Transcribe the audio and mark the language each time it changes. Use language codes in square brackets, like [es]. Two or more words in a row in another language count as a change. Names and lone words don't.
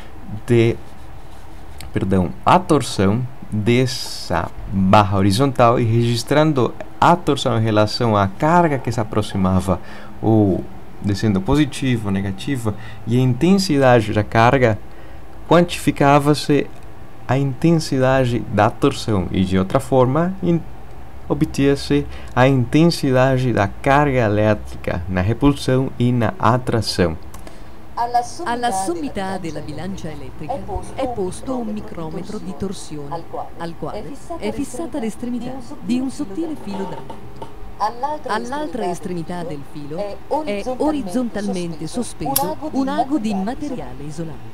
[pt] a torção dessa barra horizontal e registrando a torção em relação à carga que se aproximava, ou descendo positiva ou negativa, e a intensidade da carga, quantificava-se a intensidade da torção e de outra forma obtinha-se a intensidade da carga elétrica na repulsão e na atração. [it] Alla sommità della bilancia elettrica è posto un micrometro di torsione, al quale è fissata l'estremità di un sottile filo d'argento. All'altra estremità del filo è orizzontalmente sospeso un ago di materiale isolante.